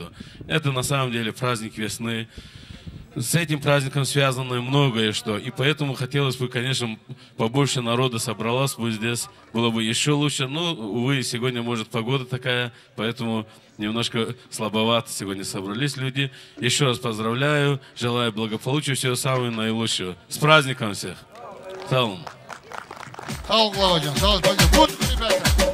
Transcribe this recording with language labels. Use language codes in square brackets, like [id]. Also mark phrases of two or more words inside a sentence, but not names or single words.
[ru] Это на самом деле праздник весны. С этим праздником связано многое что, и поэтому хотелось бы, конечно, побольше народа собралось бы здесь, было бы еще лучше. Но, увы, сегодня, может, погода такая, поэтому немножко слабовато сегодня собрались люди. Еще раз поздравляю, желаю благополучия, всего самого наилучшего. С праздником всех! Салам! [az] Sağ ol Qlavacığım, sağ ol. Buyurun, rебята.